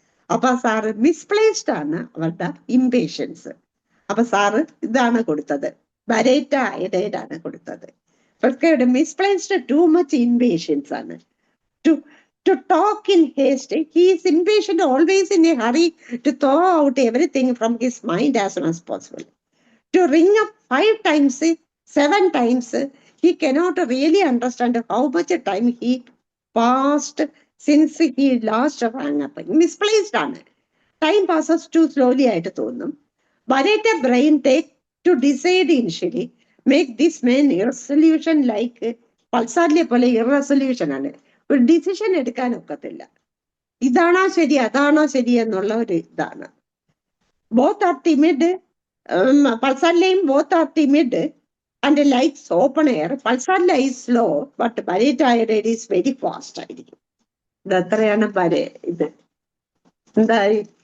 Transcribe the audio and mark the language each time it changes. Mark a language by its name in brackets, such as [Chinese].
[Malayalam] അപ്പൊ sir misplaced ആണ് അവരുടെ ഇംപേഷ്യൻസ്. അപ്പൊ സാറ് ഇതാണ് കൊടുത്തത്, ബരേറ്റ അയഡേഡ് ആണ് കൊടുത്തത്. ഇവർക്ക് മിസ്പ്ലേസ്ഡ് [English] too much impatience [Malayalam] ആണ്. [English] To talk in haste, he is impatient, always in a hurry to throw out everything from his mind as soon as possible. To ring up 5 times, 7 times, he cannot really understand how much time he passed since he last rang up. Misplaced ആണ്. Time passes too slowly [Malayalam] ആയിട്ട് തോന്നും. [English] Baratta brain take to decide initially, make this man irresolution like [Malayalam] പൾസാറിലെ പോലെ ഇറസൊല്യൂഷൻ ആണ്. ഒരു decision എടുക്കാൻ ഒക്കത്തില്ല. ഇതാണോ ശരി അതാണോ ശരി എന്നുള്ള ഒരു ഇതാണ്. [English] Both are timid. പൾസാറിലെയും both are timid and likes open air. പൾസാറിലെ is slow, but ബരേറ്റ അയഡേഡ് is very fast ആയിരിക്കും. [Malayalam] ഇത് എത്രയാണ് ഇത് എന്തായി?